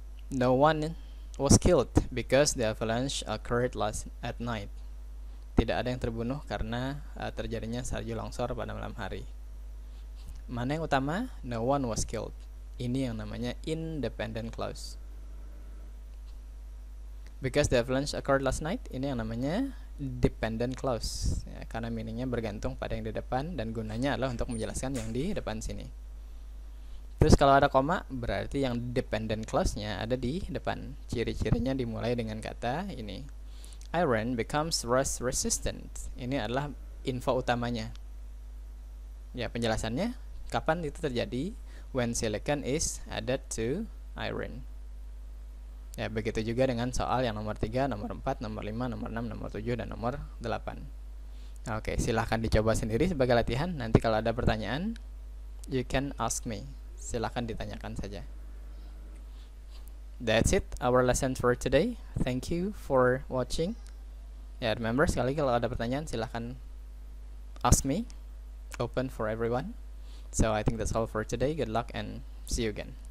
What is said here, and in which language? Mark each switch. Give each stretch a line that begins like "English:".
English: No one was killed because the avalanche occurred at night.
Indonesian: Tidak ada yang terbunuh karena terjadinya salju longsor pada malam hari. Mana yang utama?
English: No one was killed.
Indonesian: Ini yang namanya independent clause.
English: Because the avalanche occurred last night,
Indonesian: ini yang namanya dependent clause ya, karena meaningnya bergantung pada yang di depan dan gunanya adalah untuk menjelaskan yang di depan sini. Terus kalau ada koma berarti yang dependent clause-nya ada di depan. Ciri-cirinya dimulai dengan kata ini,
English: iron becomes rust resistant.
Indonesian: Ini adalah info utamanya. Ya, penjelasannya kapan itu terjadi?
English: When silicon is added to iron.
Indonesian: Ya, begitu juga dengan soal yang nomor 3, nomor 4, nomor 5, nomor 6, nomor 7, dan nomor 8. Oke, silahkan dicoba sendiri sebagai latihan. Nanti kalau ada pertanyaan,
English: you can ask me.
Indonesian: Silahkan ditanyakan saja.
English: That's it, our lesson for today. Thank you for watching. Ya, remember,
Indonesian: sekali kalau ada pertanyaan, silahkan
English: ask me. Open for everyone. So I think that's all for today. Good luck and see you again.